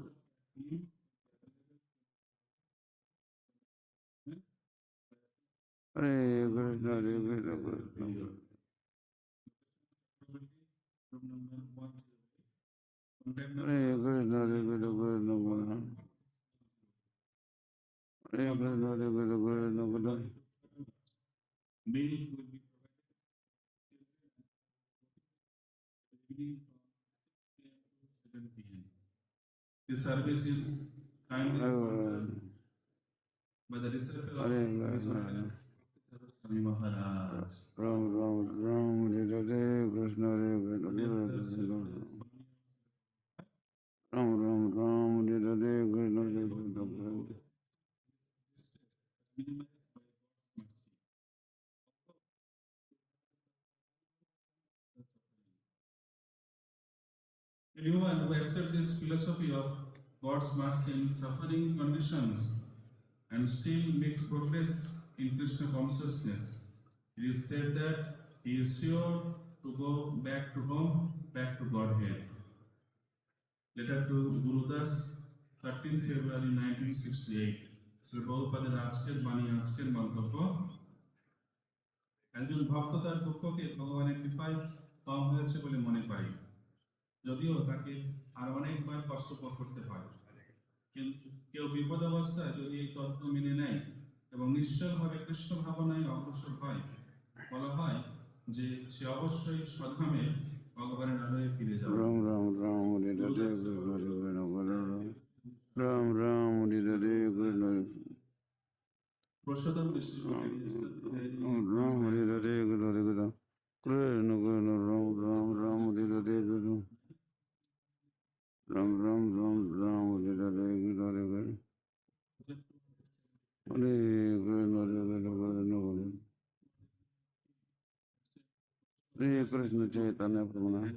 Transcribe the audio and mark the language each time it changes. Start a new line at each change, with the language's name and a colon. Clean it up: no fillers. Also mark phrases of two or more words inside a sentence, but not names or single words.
English: Hare Krishna, Hare Krishna, Krishna. Hare Krishna, Hare Krishna, Krishna Krishna. Hare Krishna, Hare Krishna, Krishna Krishna. Meal will be provided from 7 p.m. This service is kindly sponsored by the disciple of Hare His Krishna. Holiness Swami Maharaj. Ram Ram Ram, Hare Krishna, Hare Krishna, Krishna. Ram Ram Ram, Hare Krishna, Hare Krishna. Anyone who accepts this philosophy of God's mercy in suffering conditions and still makes progress in Krishna consciousness, it is said that he is sure to go back to home, back to Godhead. Letter to Guru Das, 13 February 1968.
Bangla: শ্রী প্রভুপাদের আজকের বাণী, আজকের মন্তব্য। একজন ভক্ত তার দুঃখকে ভগবানের কৃপায় কম হয়েছে বলে মনে পাই, যদিও তাকে আর অনেকবার কষ্ট ভোগ করতে হয়। কিন্তু কেউ বিপদ অবস্থায় যদি এই তত্ত্ব মেনে নেয় এবং নিশ্চয়ভাবে কৃষ্ণ ভাবনায় অগ্রসর হয়, বলা হয় যে সে অবশ্যই সধামে ভগবানের আলোয় ফিরে যাবে।
English: Ram Ram Ram, Hare Krishna, Hare Krishna, Ram Ram, Hare Krishna.
Bangla: প্রসাদম
English: Ram ডিস্ট্রিক্ট Hare Krishna, Hare Krishna, Krishna Krishna, Ram Ram Ram, Hare Krishna. Ram Ram Ram Ram, Hare Krishna, Hare Krishna. Hare Krishna, Hare Krishna, Chaitanya Prabhu.